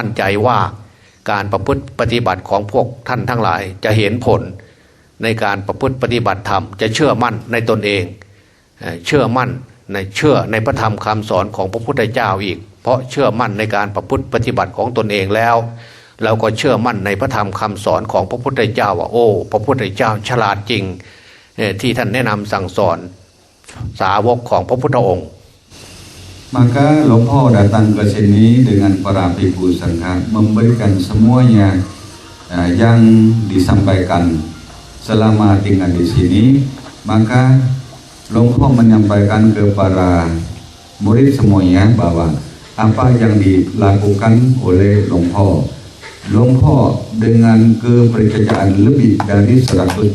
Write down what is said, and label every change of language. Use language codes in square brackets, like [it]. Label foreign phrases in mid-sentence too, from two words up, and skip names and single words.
[th] นใจว่าการประพฤติปฏิบัติของพวกท่านทั้งหลายจะเห็นผลในการประพฤติปฏิบัติธรรมจะเชื่อมั่นในตนเองเชื่อมั่นเชื่อในพระธรรมคำสอนของพระพุทธเจ้าอีกเพราะเชื่อมั่นในการประพฤติปฏิบัติของตนเองแล้วเราก็เชื่อมั่นในพระธรรมคำสอนของพระพุทธเจ้าว่าโอ้พระพุทธเจ้าฉลาดจริงที่ท่านแนะนำสั่งสอนสาวกของพระพุทธองค์ [id] Maka Lompo datang ke sini dengan para bhikkhu sangha memberikan semuanya yang disampaikan selama tinggal di sini. Maka Lompo menyampaikan kepada murid semuanya bahwa apa yang dilakukan oleh Lompo dengan kepercayaan lebih dari 100%.